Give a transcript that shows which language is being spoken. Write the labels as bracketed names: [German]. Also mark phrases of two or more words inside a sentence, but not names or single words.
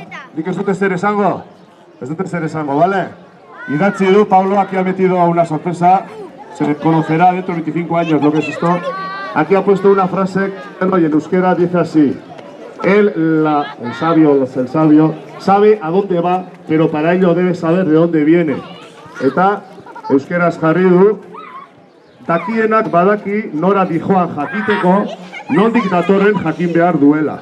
[Basque] Nik ez dute zer esango? Ez dute zer esango, ¿vale? Idatzi du, [Spanish] Paulo aquí ha metido una sorpresa. Se conocerá dentro de 25 años lo que es esto. Aquí ha puesto una frase y en euskera dice así. El sabio, sabe a dónde va, pero para ello debe saber de dónde viene. [Basque] Eta euskeraz jarri du, dakienak badaki nora dijoan jakiteko, nondik datorren jakin behar duela.